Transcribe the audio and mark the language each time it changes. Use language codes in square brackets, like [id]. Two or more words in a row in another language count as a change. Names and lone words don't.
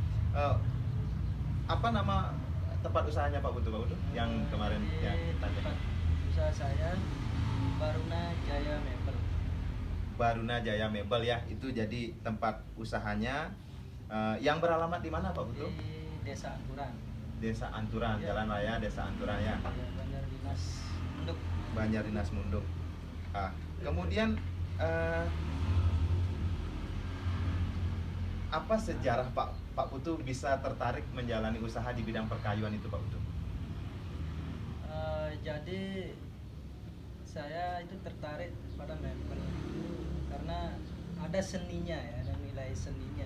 [id] Apa nama tempat usahanya Pak Putu, yang kemarin yang tanya? Tempat usaha saya Baruna Jaya Mebel. Baruna Jaya Mebel ya, itu jadi tempat usahanya. Yang beralamat di mana Pak Putu? Di Desa Anturan. Desa Anturan, Ya. Jalan Raya Desa Anturan ya. Banjar Dinas Munduk. Banjar Dinas Munduk. Kemudian apa sejarah Pak Putu bisa tertarik menjalani usaha di bidang perkayuan itu Pak Putu? Jadi saya itu tertarik pada mebel karena ada seninya ya, ada nilai seninya.